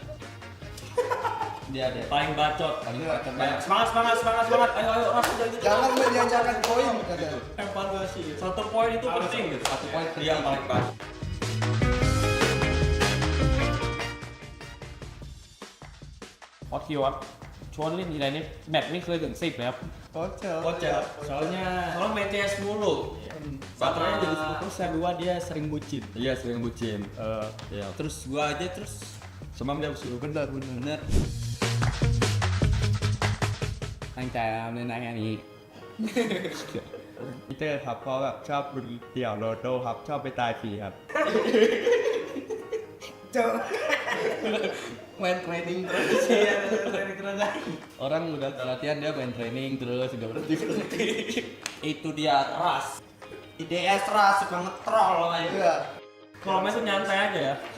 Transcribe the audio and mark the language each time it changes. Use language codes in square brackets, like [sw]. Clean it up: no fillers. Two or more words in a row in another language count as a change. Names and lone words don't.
[id] Dia paling bacot. Semangat. Ayo langsung aja. Jangan menjanjikan poin katanya. Evaluasi. 1 poin itu penting gitu. 1 poin yang paling bacot. Kiwat, [th] ชวนเล่นทีไรนี่แมตช์ไม่เคยถึง10เลยครับ Kocel. [id] Soalnya main CS mulu. Baterainya jadi 10%. Gua dia sering bucin. Iya, sering bucin. Ya. Terus gua aja semam dia suruh bener. [th] ตั้งใจครับเล่นได้แค่นี้ พีเตอร์ครับเพราะแบบชอบเดี่ยวโรโดครับชอบไปตายฟรีครับ [id] main training terus ya, orang udah latihan dia main training terus udah berhenti. Itu dia ras. IDS ras suka ngetrol aja. Kalau main tuh nyantai aja ya.